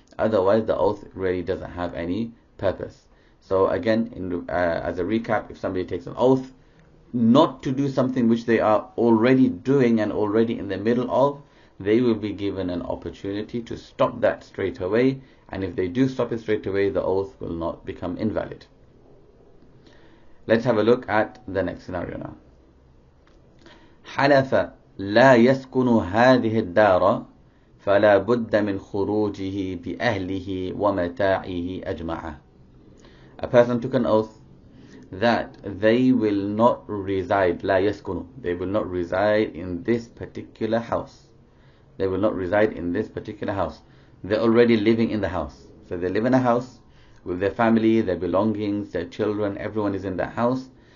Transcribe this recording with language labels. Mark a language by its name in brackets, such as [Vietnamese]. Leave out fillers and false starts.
[English] Otherwise, the oath really doesn't have any purpose. So again, as a recap, if somebody takes an oath not to do something which they are already doing and already in the middle of, they will be given an opportunity to stop that straight away. And if they do stop it straight away, the oath will not become invalid. Let's have a look at the next scenario now. [Arabic] حلف لا يسكن هذه الدار فلا بد من خروجه بأهله ومتاعه أجمعه. [English] A person took an oath that they will not reside, [Arabic] لا يسكن, [English] they will not reside in this particular house. They will not reside in this particular house. They're already living in the house. So they live in a house with their family, their belongings, their children, everyone is in the house.